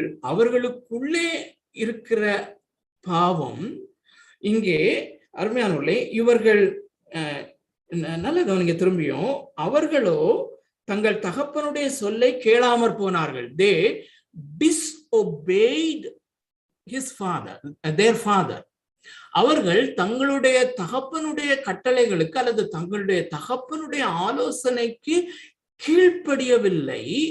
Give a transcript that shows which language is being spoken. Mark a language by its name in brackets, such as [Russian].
[Tamil] அவர்களுக்குள்ளே இருக்கிற பாவம் இங்கே அருமையானவர்களே, இவர்கள் நல்ல கவனிங்க திரும்பியும். அவர்களோ தங்கள் தகப்பனுடைய சொல்லை கேளாமற் போனார்கள். [English] They disobeyed his father, their father. [Tamil] அவர்கள் தங்களுடைய தகப்பனுடைய கட்டளைகளுக்கு அல்லது தங்களுடைய தகப்பனுடைய ஆலோசனைக்கு கீழ்ப்படியவில்லை.